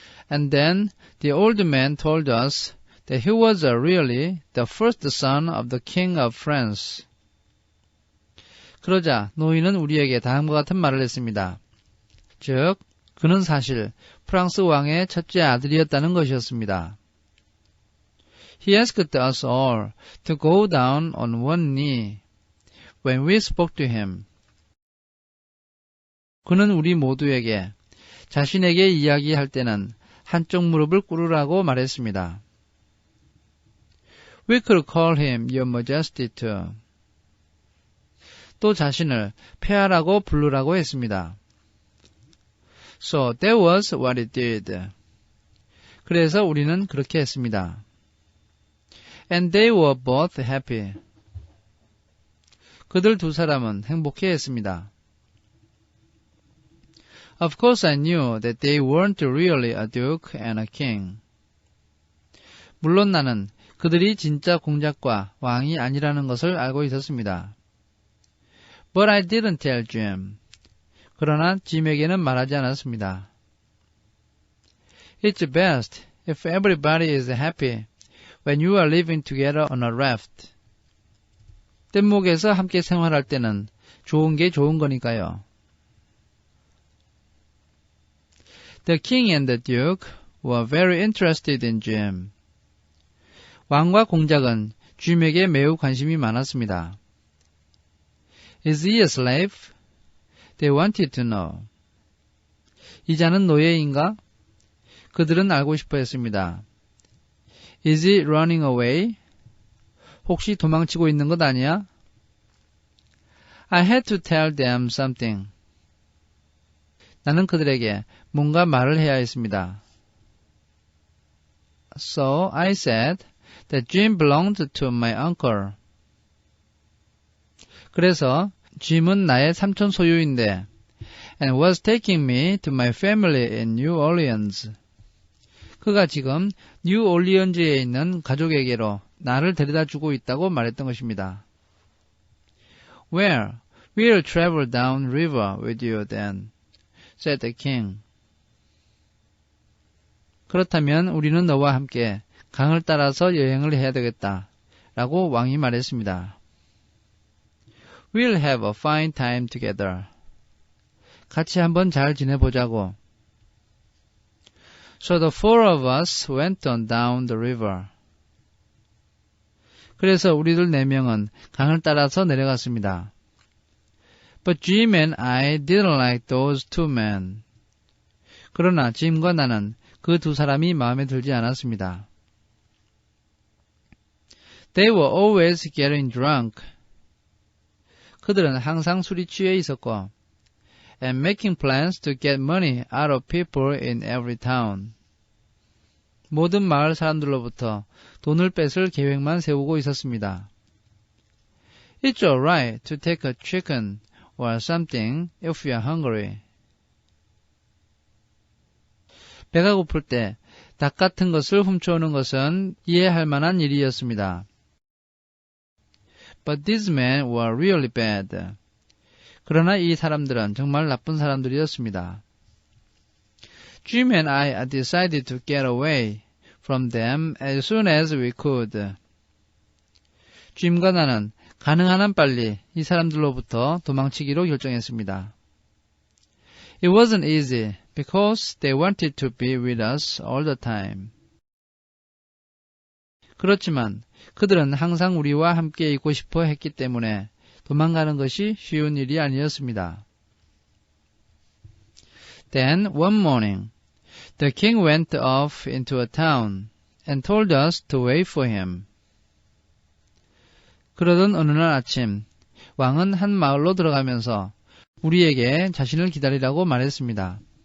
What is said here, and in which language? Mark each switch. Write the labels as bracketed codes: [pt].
[en] And then the old man told us that he was really the first son of the King of France. [ko] 그러자 노인은 우리에게 다음과 같은 말을 했습니다. 즉, 그는 사실 프랑스 왕의 첫째 아들이었다는 것이었습니다. [en] He asked us all to go down on one knee when we spoke to him. [ko] 그는 우리 모두에게 자신에게 이야기할 때는 한쪽 무릎을 꿇으라고 말했습니다. [en] We could call him Your Majesty too. [ko] 또 자신을 폐하라고 부르라고 했습니다. [en] So that was what it did. [ko] 그래서 우리는 그렇게 했습니다. [en] And they were both happy. [ko] 그들 두 사람은 행복해했습니다. [en] Of course I knew that they weren't really a duke and a king. [ko] 물론 나는 그들이 진짜 공작과 왕이 아니라는 것을 알고 있었습니다. [en] But I didn't tell Jim. [ko] 그러나 짐에게는 말하지 않았습니다. [en] It's best if everybody is happy when you are living together on a raft. [ko] 뗏목에서 함께 생활할 때는 좋은 게 좋은 거니까요. [en] The king and the duke were very interested in Jim. [ko] 왕과 공작은 짐에게 매우 관심이 많았습니다. [en] Is he a slave? They wanted to know. [ko] 이 자는 노예인가? 그들은 알고 싶어 했습니다. [en] Is he running away? [ko] 혹시 도망치고 있는 것 아니야? [en] I had to tell them something. [ko] 나는 그들에게 뭔가 말을 해야 했습니다. [en] So I said that Jim belonged to my uncle. [ko] 그래서 짐은 나의 삼촌 소유인데 [en] and was taking me to my family in New Orleans. [ko] 그가 지금 뉴올리언즈에 있는 가족에게로 나를 데려다 주고 있다고 말했던 것입니다. [en] Well, we'll travel down river with you then, said the king. [ko] 그렇다면 우리는 너와 함께 강을 따라서 여행을 해야 되겠다, 라고 왕이 말했습니다. [en] We'll have a fine time together. [ko] 같이 한번 잘 지내보자고. [en] So the four of us went on down the river. [ko] 그래서 우리들 네 명은 강을 따라서 내려갔습니다. [en] But Jim and I didn't like those two men. [ko] 그러나 짐과 나는 그 두 사람이 마음에 들지 않았습니다. [en] They were always getting drunk. [ko] 그들은 항상 술이 취해 있었고, [en] and making plans to get money out of people in every town. [ko] 모든 마을 사람들로부터 돈을 뺏을 계획만 세우고 있었습니다. [en] It's alright to take a chicken or something if you are hungry. [ko] 배가 고플 때 닭 같은 것을 훔쳐오는 것은 이해할 만한 일이었습니다. [en] But these men were really bad. [ko] 그러나 이 사람들은 정말 나쁜 사람들이었습니다. [en] Jim and I decided to get away from them as soon as we could. [ko] 짐과 나는 가능한 한 빨리 이 사람들로부터 도망치기로 결정했습니다. [en] It wasn't easy because they wanted to be with us all the time. [ko] 그렇지만 그들은 항상 우리와 함께 있고 싶어 했기 때문에 도망가는 것이 쉬운 일이 아니었습니다. [en] Then one morning, the king went off into a town and told us to wait for him. [ko] 그러던 어느 날 아침, 왕은 한 마을로 들어가면서 우리에게 자신을 기다리라고 말했습니다.